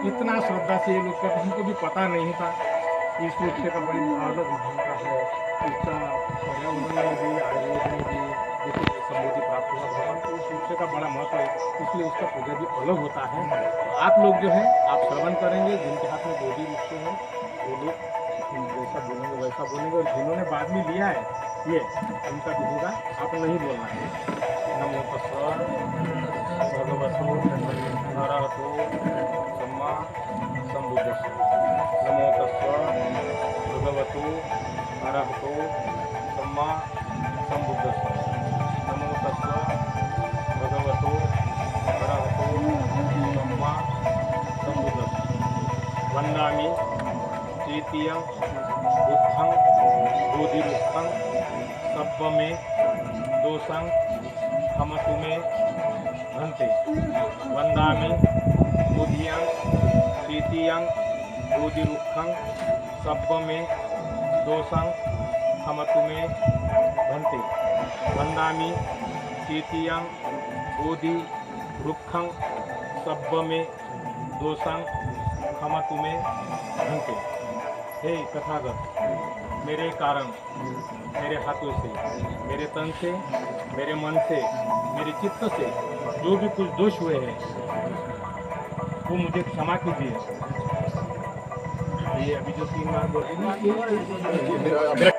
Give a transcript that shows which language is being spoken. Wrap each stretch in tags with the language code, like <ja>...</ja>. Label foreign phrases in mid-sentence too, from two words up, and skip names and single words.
<hi>इतना श्रद्धा से ये लोग करते, हमको भी पता नहीं था। इस वृक्ष का बड़ी अलग भूमिका है, इसका पर्यावरण में भी आयुर्वेद में भी जैसे संबोधि प्राप्त हुआ भगवान को, उस वृक्ष का बड़ा महत्व है, इसलिए उसका पूजा भी अलग होता है। तो आप लोग जो है आप श्रवण करेंगे, जिनके हाथ में बोधि वृक्ष है वो लोग जैसा बोलेंगे वैसा बोलेंगे, और जिन्होंने बाद में लिया है ये उनका भी होगा, आप नहीं बोलना है।</hi> <pi>नमो तस्सः भगवतो अरहतो सम्मा सम्बुद्धस्स। नमो तस्सः भगवतो अरहतो सम्मा सम्बुद्धस्स। नमो तस्सः भगवतो अरहतो सम्मा सम्बुद्धस्स। वन्दामि तृतीयं बुद्धं बोधिवृक्षं सब्ब में दोषं हमतु में भन्ते। वन्दामि बुद्धियं तृतीयं बोधिवृक्षं सब्ब में दोषं हमतु में भन्ते। वन्दामि तृतीयं बोधिवृक्षं सब्ब में दोषं हमतु में भन्ते।</pi> <hi>हे तथागत, मेरे कारण, मेरे हाथों से, मेरे तन से, मेरे मन से, मेरे चित्त से जो भी कुछ दोष हुए हैं वो मुझे क्षमा कीजिए। ये अभी जो 3 बार बोल</hi>